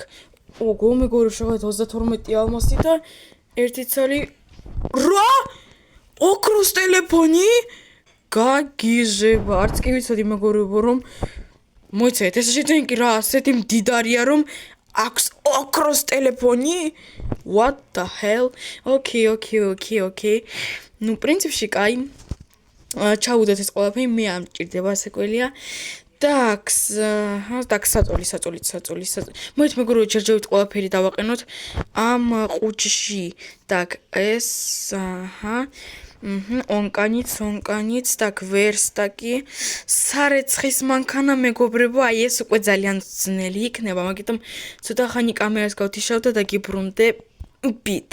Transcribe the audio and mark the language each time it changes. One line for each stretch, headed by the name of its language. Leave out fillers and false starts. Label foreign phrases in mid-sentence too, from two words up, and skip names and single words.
Georgian: ოგო მეგობრებო, შევხედოთ 32 ალმასი და ერთი ცალი რა? ოქროს ტელეფონი? გაგიჟება, არც კი ვიცოდი მეგობრებო, რომ მოიცეთ, ეს ჟიწენიკი რა ასეთი მდიდარია, რომ აქვს ოქროს ტელეფონი?
English: What the hell? Okay.
Georgian: ნუ პრინციპში კაი. ჩავუდოთ ეს ყველაფერი, მე არ მჭირდება ასე ყველია. Так, საწოლი. მოით მეგობრებო, ჯერჯერობით ყველაფერი დავაყენოთ ამ ყუჩში. Так, ეს ონკანიც, так, ვერსტაკი, სარეცხის მანქანა მეგობრებო, ეს უკვე ძალიან ძნელი იქნება, მაგიტომ ცოტა ხანი კამერას გავთიშავ და დაგიბრუნდებით.